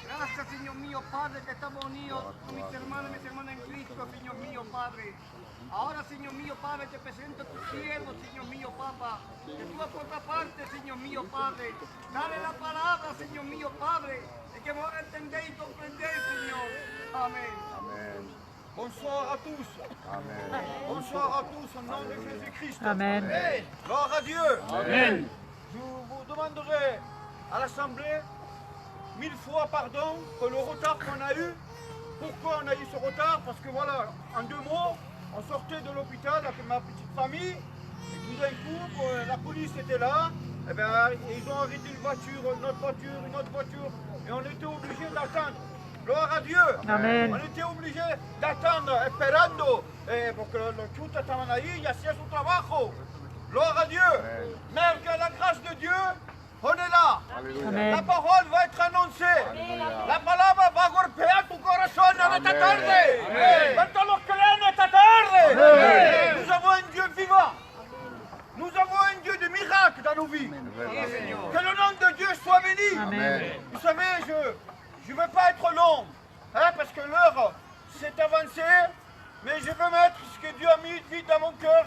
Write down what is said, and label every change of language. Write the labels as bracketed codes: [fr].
[es] Gracias, Señor mío, Padre, que estamos unidos con mis hermanos y mis hermanas en Cristo, Señor mío, Padre. Ahora, Señor mío, Padre, te presento a tu siervo, Señor mío, Papa. Que tú por otra parte, Señor mío, Padre. Dale la palabra, Señor mío, Padre. De que vamos a entender y comprender, Señor. Amén. Amén. [fr] Bonsoir à tous. Amén. Bonsoir à tous au nom de Jésus-Christ. Amen. Amen. Gloire à Dieu. Amén. Je vous demanderai à l'Assemblée 1000 fois pardon pour le retard qu'on a eu. Pourquoi on a eu ce retard? Parce que voilà, en 2 mots, on sortait de l'hôpital avec ma petite famille. Et tout d'un coup, la police était là. Et ben, ils ont arrêté une voiture, une autre voiture. Et on était obligé d'attendre. Gloire à Dieu. Amen. On était obligé d'attendre, [es] esperando, porque los chutas estaban ahí y hacían su trabajo. [fr] Gloire à Dieu. Mais avec la grâce de Dieu, on est là. Aleluya. Amen. La parole va être annoncée. Aleluya. [es] La palabra va a golpear tu corazón en esta Amén. tarde. Amén. ¿Cuántos los creen esta tarde? Amén. [fr] Nous avons un Dieu vivant. Nous avons un Dieu de miracles dans nos vies. [es] Verdad. [fr] Que le nom de Dieu soit béni. Amen. Vous savez, je ne veux pas être long, hein, parce que l'heure s'est avancée, mais je veux mettre ce que Dieu a mis vite dans mon cœur.